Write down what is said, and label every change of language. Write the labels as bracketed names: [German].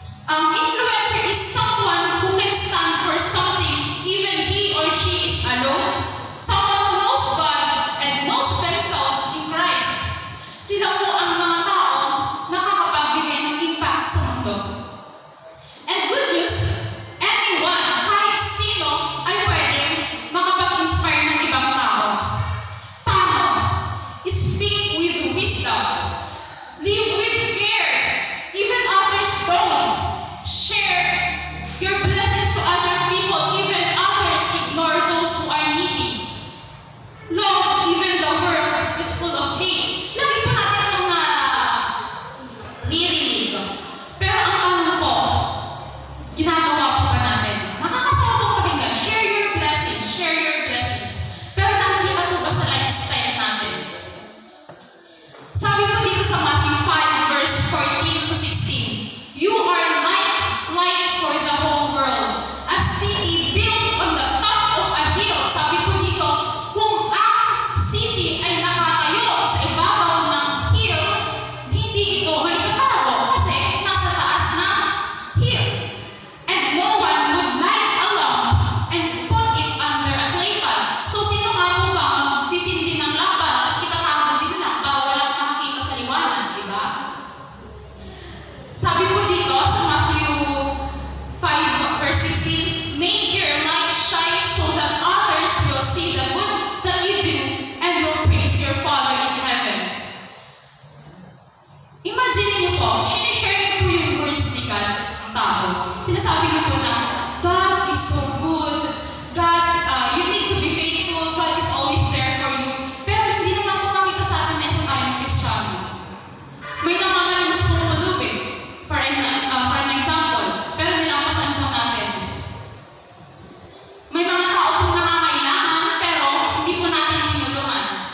[English] Influencer is someone who can stand for something even he or she is alone. Someone who knows God and knows themselves in Christ. [Filipino] Sila po ang mga tao nakakapagbigay ng impact sa mundo. [English] And good news, anyone, [Filipino] kahit sino, ay pwedeng makapag-inspire ng ibang tao. Paano? [English] Speak with wisdom. Live with care. Even others don't. Share your blessings to other people, even others ignore those who are needy. Love, even the world is full of hate. [Filipino] Lagi po natin yung naririnig. Pero ang tanong po, ginagawa po ba natin? Nakakasama po pakinggan. [English] Share your blessings. Share your blessings. [Filipino] Pero nakikita po ba sa lifestyle natin? Sabi po dito sa Matthew 5 verse 14 to 16, [English] you are light for the whole world. A city built on the top of a hill. [Filipino] Sabi po dito, kung ang city ay nakatayo sa ibabaw ng hill, hindi ito maitatago kasi nasa taas ng hill. [English] And no one would light a lamp and put it under a clay pot. [Filipino] So sino nga po ba magsisindi ng lampa tapos itatago din lang para walang makakita sa liwanag, di ba? Sabi po dito sa [English] Matthew 5 verse 16, make your light shine so that others will see the good that you do and will praise your Father in heaven. [Filipino] Imagine niyo po, sinishare niyo po yung words ni God ng tao. Sinasabi niyo po na, [English] God is so good, God, you need to be faithful, God is always there for you. [Filipino] Pero hindi naman po makita sa atin na sa tayong Kristiyano. May namamalimos pong pulupin, for an example, pero nilampasan po natin. May mga tao pong nangangailangan, pero hindi po natin tinulungan.